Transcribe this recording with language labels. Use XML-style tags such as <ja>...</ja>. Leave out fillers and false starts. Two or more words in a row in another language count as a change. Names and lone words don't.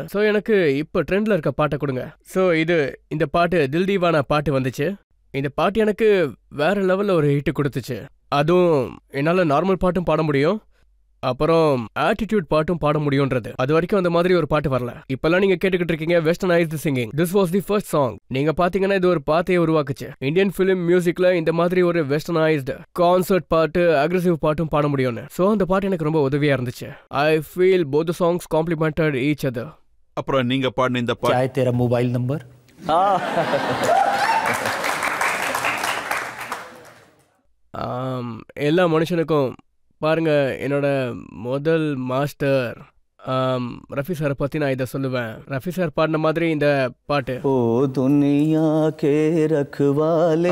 <ta>ஸோ எனக்கு இப்போ ட்ரெண்ட்ல இருக்க பாட்டை கொடுங்க. ஸோ இந்த பாட்டு தில் தீவானா பாட்டு வந்துச்சு. இந்த பாட்டு எனக்கு வேற லெவல்ல ஒரு ஹிட் கொடுத்துச்சு. அதுவும் என்னால நார்மல் பாட்டும் பாட முடியும், அப்புறம் ஆட்டிடியூட் பாட்டும் பாட முடியும்ன்றது. அது வரைக்கும் அந்த மாதிரி ஒரு பாட்டு வரல. இப்பெல்லாம் நீங்க கேட்டுக்கிட்டு இருக்கீங்க</ta> <en>westernised singing. this was the first song.</en> <ta>நீங்க பாத்தீங்கன்னா இது ஒரு பாத்தையை உருவாக்குச்சு.</ta> <en>Indian film musicல</en> <ta>இந்த மாதிரி ஒரு</ta> <en>westernised concert</en> <ta>பாட்டு, அக்ரெசிவ் பாட்டும் பாட முடியும்னு. சோ அந்த பாட்டு எனக்கு ரொம்ப உதவியா இருந்துச்சு.</ta> <en>I feel both the songs complemented each other.</en> <ta>அப்புறம் நீங்க பாடின இந்த பாட்டு</ta> <hi>क्या है तेरा मोबाइल नंबर?</hi> <ta>எல்லா மனுஷனுக்கும் பாருங்க, என்னோட முதல் மாஸ்டர் ரஃபி சாரை பத்தி நான் இதை சொல்லுவேன். ரஃபி சார் பாடின மாதிரி இந்த பாட்டு</ta> <hi>ओ दुनिया के रखवाले</hi>